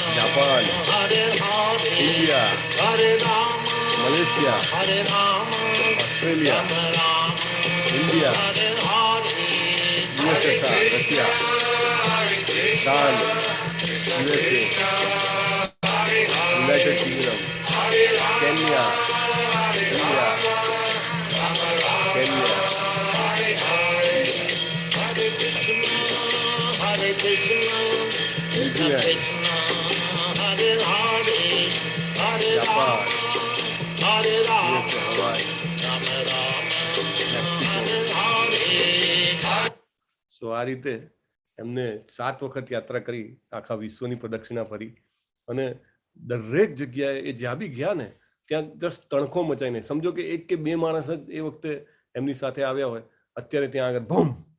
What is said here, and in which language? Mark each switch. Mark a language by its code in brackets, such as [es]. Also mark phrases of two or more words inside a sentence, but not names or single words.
[gu] જાપાન, Hare Hare, ઇન્ડિયા, Hare Rama, મલેશિયા, Hare Rama, ઓસ્ટ્રેલિયા, Rama Rama, ઇન્ડિયા, Hare Hare, યુએસએસઆર, રશિયા, ભૂતાન, યુએસએ, યુનાઇટેડ કિંગડમ, કેન્યા, ઇન્ડિયા, કેન્યા, Hare Krishna, Krishna ન્યુઝીલેન્ડ, Krishna, Hare Hare, Hare જાપાન, Rama, Hare Rama, યુએસએ, હવાઈ, Rama Rama, મેક્સિકો. Hare. સો આ રીતે એમને 7 વખત યાત્રા કરી, આખા વિશ્વની પ્રદક્ષિણા ફરી. અને દરેક જગ્યાએ એ જ્યાં બી ગયા ને ત્યાં જસ્ટ તણખો મચાઈને, સમજો કે 1 કે 2 માણસ જ એ વખતે એમની સાથે આવ્યા હોય, અત્યારે ત્યાં આગળ બૂમ.